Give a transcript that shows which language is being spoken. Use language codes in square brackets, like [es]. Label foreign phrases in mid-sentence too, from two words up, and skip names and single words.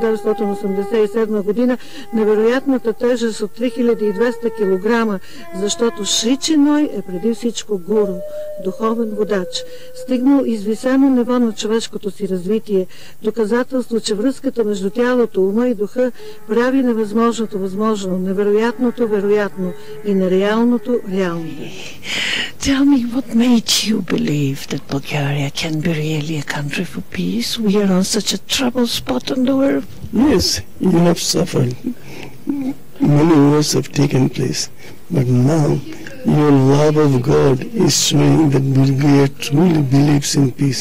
[bg] 1987 година невероятната тежест от 3200 кг, защото Шри Чинмой е преди всичко гуру, духовен водач, стигнал извисено ниво на човешкото си развитие, доказателство, че връзката между тялото, ума и духа прави невъзможното възможно, невероятното вероятно и нереалното реално. [en] Tell me, what made you believe that Bulgaria can be really a country for peace? We are on such a troubled spot on the earth. Yes, you have suffered. Many wars have taken place, but now your love of God is showing that Bulgaria truly believes in peace.